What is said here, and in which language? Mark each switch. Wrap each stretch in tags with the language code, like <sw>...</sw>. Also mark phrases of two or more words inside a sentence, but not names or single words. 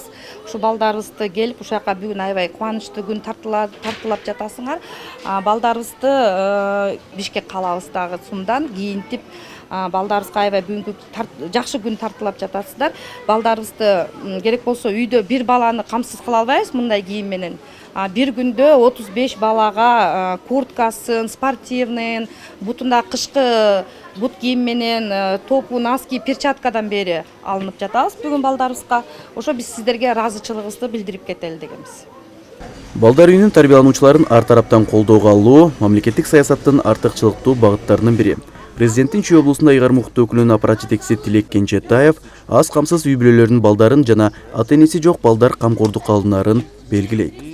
<ky>Ушу балдарыбызды келип ушака бүгүн аябай кубанычтуу күн тартуулап жатасыңар. Балдарыбызды Бишкек калаабыздагы сумдан кийинтип балдарыбызга аябай бүгүнкү жакшы күн тартуулап жатасыздар. Балдарыбызды керек болсо үйдө бир баланы камсыз кыла албайбыз мындай кийим менен. Бир күндө 35 балага курткасын, спортивнын, бутуна кышкы бут кийим менен, топу, наски, перчаткадан бери алынып жатабыз бүгүн балдарыбызга. Ошо биз сиздерге ыраазычылыгыбызды билдирип кетели дегенбиз. Балдар үйүнүн тарбиялануучуларын ар тараптан колдоого алуу мамлекеттик саясаттын артыкчылыктуу багыттарынын бири. Президенттин Чүй облусунда ыйгарым укуктуу өкүлүнүн аппарат жетекчиси Тилек Кенжетаев аз камсыз үй бүлөлөрүнүн балдарын жана ата энеси жок балдар камкордукка алынарын белгилейт.</ky>